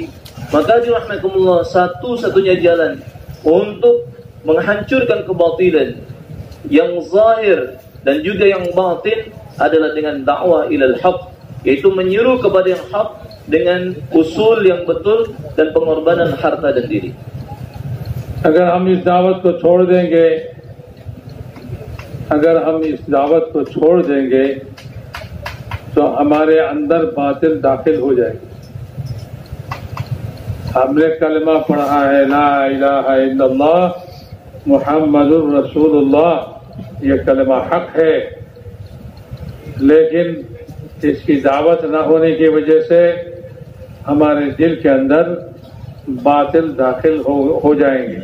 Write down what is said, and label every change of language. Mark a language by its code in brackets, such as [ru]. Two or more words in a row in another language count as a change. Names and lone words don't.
[id] Maka rahmatullah, satu-satunya jalan untuk menghancurkan kebatilan yang zahir dan juga yang batin adalah dengan dakwah [ar] إلى الحق, [id] yaitu menyeru kepada yang hak dengan usul yang betul dan pengorbanan harta dan diri. [hi] अगर हम इस दावत को छोड़ देंगे तो हमारे अंदर बातिल दाखिल हो जाएगी। हमने कलमा पढ़ा है [ar] لا إله إلا الله محمد رسول الله, [hi] ये कलमा हक है, लेकिन इसकी दावत न होने की वजह से हमारे दिल के अंदर बातिल दाखिल हो जाएंगे।